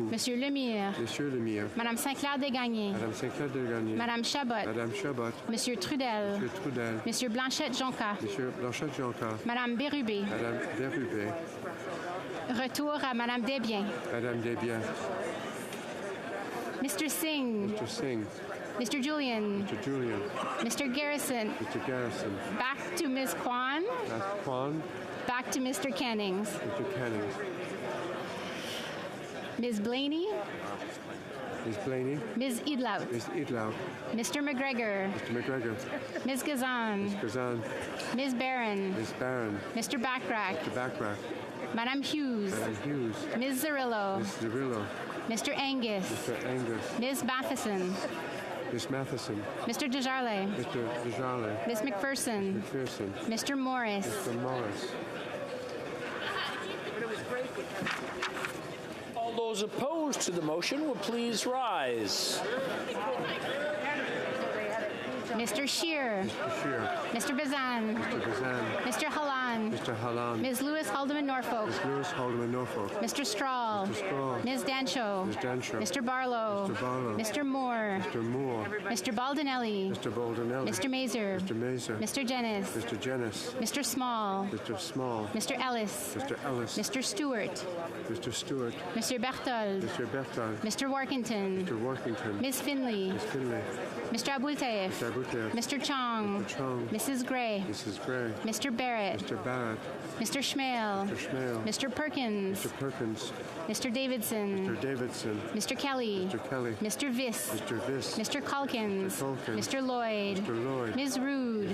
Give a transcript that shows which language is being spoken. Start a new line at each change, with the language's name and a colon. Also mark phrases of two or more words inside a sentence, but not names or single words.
French: Monsieur Lemire. Monsieur Lemire. Madame Saint-Clair-Desgagnés. Madame Saint-Clair-Desgagnés. Madame Chabot. Madame Chabot. Monsieur Trudel. Monsieur Trudel. Monsieur Blanchette-Jonca. Monsieur Blanchette-Jonca. Madame Bérubé. Madame Bérubé. Retour à Madame Desbiens. Madame Desbiens.
English: Mr. Singh. Mr. Singh. Mr. Julian. Mr. Julian. Mr. Garrison. Mr. Garrison. Back to Ms. Kwan. Ms. Kwan. Back to Mr. Cannings. Mr. Cannings. Ms. Blaney. Ms. Blaney. Ms. Idlout. Ms. Idlout. Mr. McGregor. Mr. McGregor. Ms. Gazan. Ms. Gazan. Ms. Barron. Ms. Barron. Mr. Backrack. Mr. Backrack.
French: Madame Hughes. Madame Hughes.
English: Ms. Zarillo. Ms. Zarillo. Mr. Angus. Mr. Angus. Ms. Matheson. Ms. Matheson. Mr. Desjarlais. Mr. Desjarlais. Ms. McPherson. McPherson. Mr. Morris. Mr. Morris. All those opposed to the motion will please rise. Mr. Scheer. Mr. Scheer. Mr. Bazan. Mr. Bazan. Mr. Hallan. Mr. Hallan. Ms. Lewis Haldeman Norfolk. Ms. Lewis Haldeman Norfolk. Mr. Strahl. Mr. Strahl. Ms. Dancho. Ms. Dancho. Mr. Barlow. Mr. Barlow. Mr. Moore. Mr. Moore. Mr. Baldinelli. Mr. Baldinelli. Mr. Mazer. Mr. Mazer. Mr. Jennis. Mr. Jennis. Mr. Small. Mr. Small. Mr. Ellis. Mr. Ellis. Mr. Stewart. Mr. Stewart. Mr. Berthold. Mr. Berthold. Mr. Workington. Mr. Workington. Ms. Finley. Ms. Finley. Mr. Abultaif. Mr. Abutef. Mr. Chong. Mr. Chong. Mrs. Gray. Mrs. Gray. Mr. Barrett. Mr. Barrett. Mr. Schmale. Mr. Schmale. Mr. Perkins. Mr. Perkins. Mr. Davidson. Mr. Davidson. Mr. Kelly. Mr. Kelly. Mr. Viss. Mr. Viss. Mr. Calkins. Mr. Calkins. Mr. Lloyd. Mr. Lloyd. Ms. Rood.